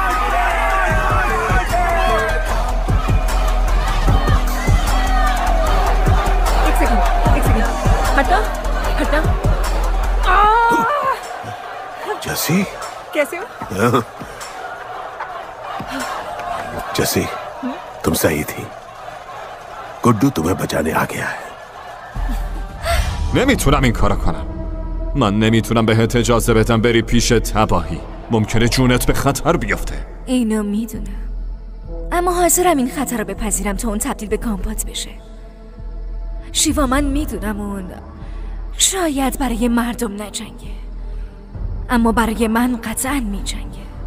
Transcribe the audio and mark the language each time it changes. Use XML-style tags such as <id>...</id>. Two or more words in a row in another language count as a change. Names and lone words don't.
<hi>हटा जसी कैसे हो? जसी तुम सही थी. गुड्डू तुम्हें बचाने आ गया है.</hi> <fa>نمیتونم این کارو کنم. من نمیتونم بهت اجازه بدم بری پیش تباهی. ممکنه جونت به خطر بیفته. اینو میدونم، اما حاضرم این خطر رو بپذیرم تا اون تبدیل به گامپات بشه. شیوا من میدونم اون شاید برای مردم نجنگه، اما برای من قطعا میجنگه.</fa>